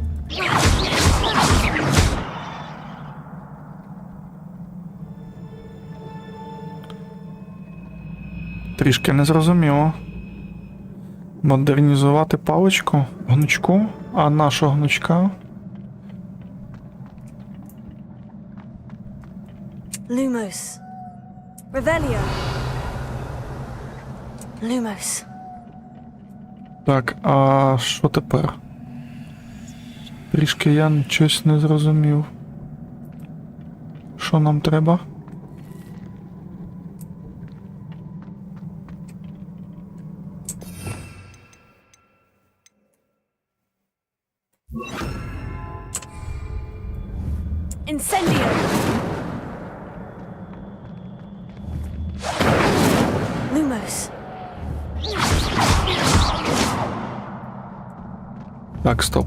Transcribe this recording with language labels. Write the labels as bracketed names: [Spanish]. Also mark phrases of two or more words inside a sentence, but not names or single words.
[Ukrainian] Трішки незрозуміло. Модернізувати паличку, гнучку, а нашого гнучка? [Latin] Lumos. Revelio. Lumos. [Ukrainian] Так, а що тепер? Трішки я щось не зрозумів. Що нам треба? [Latin] Incendio. Lumos. [Ukrainian] Так, стоп.